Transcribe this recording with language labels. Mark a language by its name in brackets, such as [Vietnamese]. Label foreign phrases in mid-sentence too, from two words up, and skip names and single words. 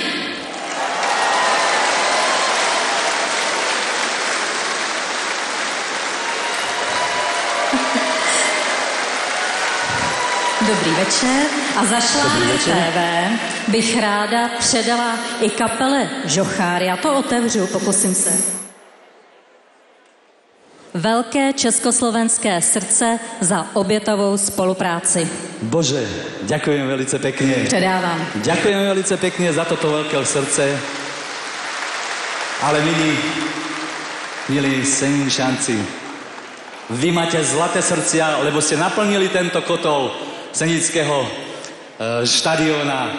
[Czech] Dobrý večer a za Šláger TV bych ráda předala i kapele Žocháry. Já to otevřu, pokusím se. Velké československé srdce za obětavou spolupráci. [Slovak] Bože, ďakujem velice pekne. [Czech] Předávám. [Slovak] Ďakujem velice pekne za toto veľké srdce. Ale milí Seníšanci, vy máte zlaté srdcia, lebo ste naplnili tento kotol Senického štadióna.